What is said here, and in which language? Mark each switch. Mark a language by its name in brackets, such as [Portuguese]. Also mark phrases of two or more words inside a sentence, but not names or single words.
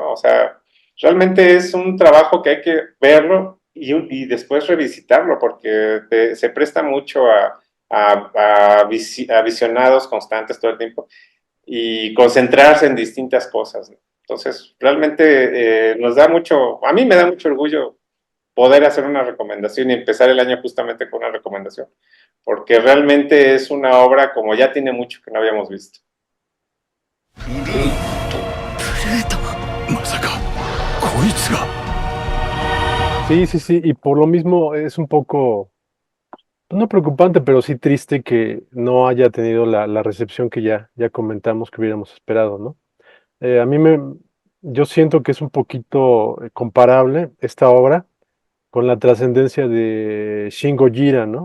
[Spanish] O sea, realmente es un trabajo que hay que verlo y después revisitarlo, porque se presta mucho a visionados constantes todo el tiempo y concentrarse en distintas cosas, ¿no? Entonces, realmente a mí me da mucho orgullo poder hacer una recomendación y empezar el año justamente con una recomendación, porque realmente es una obra como ya tiene mucho que no habíamos visto. [Japanese] プルート。まさかこいつが。 [Spanish] Sí, sí, sí, y por lo mismo es un poco, no preocupante, pero sí triste que no haya tenido la recepción que ya comentamos que hubiéramos esperado, ¿no? A mí yo siento que es un poquito comparable esta obra con la trascendencia de Shin Gojira, ¿no?